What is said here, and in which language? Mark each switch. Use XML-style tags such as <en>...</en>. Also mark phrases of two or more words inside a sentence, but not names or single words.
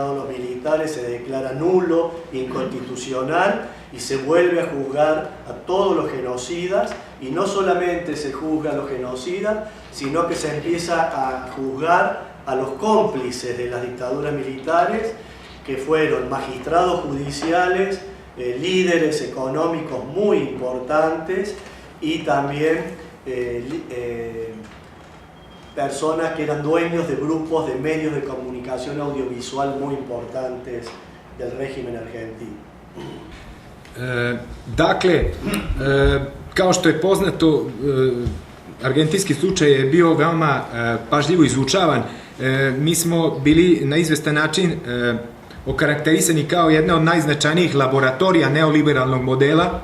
<es>a los militares se declara nulo, inconstitucional, y se vuelve a juzgar a todos los genocidas, y no solamente se juzga a los genocidas, sino que se empieza a juzgar a los cómplices de las dictaduras militares, que fueron magistrados judiciales, líderes económicos muy importantes y también personas que eran dueños de grupos de medios de comunicación audiovisual muy importantes del régimen argentino.</es> <sr>Dakle, kao što je poznato, argentinski slučaj je bio veoma pažljivo izučavan. Mi smo bili na izvestan način okarakterisani kao jedna od najznačajnijih laboratorija neoliberalnog modela.</sr>